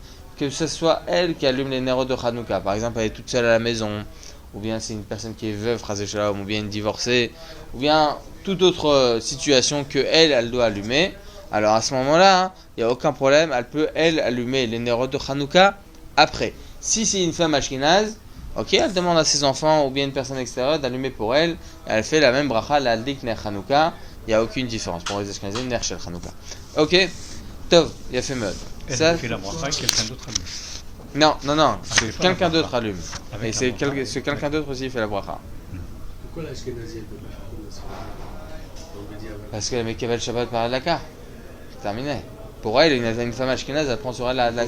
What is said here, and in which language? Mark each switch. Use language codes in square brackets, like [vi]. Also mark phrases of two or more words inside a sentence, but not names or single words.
[fr] Que ce soit elle qui allume les Nerot de Hanouka, par exemple elle est toute seule à la maison, ou bien c'est une personne qui est veuve, ou bien une divorcée, ou bien toute autre situation que elle doit allumer, alors à ce moment-là, il n'y a aucun problème, elle peut allumer les Nerot de Hanouka après. Si c'est une femme ashkénaze, ok, elle demande à ses enfants ou bien une personne extérieure d'allumer pour elle, et elle fait la même bracha, [he] להדליק נר חנוכה, [fr] il n'y a aucune différence. Pour les ashkénazim, [he] נר של חנוכה. [fr] Ok, Tov, il a fait mode. Elle fait la bracha et quelqu'un d'autre allume. Non, c'est quelqu'un d'autre allume. Et c'est quelqu'un d'autre aussi qui fait la bracha. Pourquoi l'ashkénazi elle peut pas faire comme la Sfaradi? Parce qu'elle met [he] קבל שבת [fr] par Adlaka. Terminé. Pour elle, une femme ashkénaze, elle prend sur elle la Adlaka.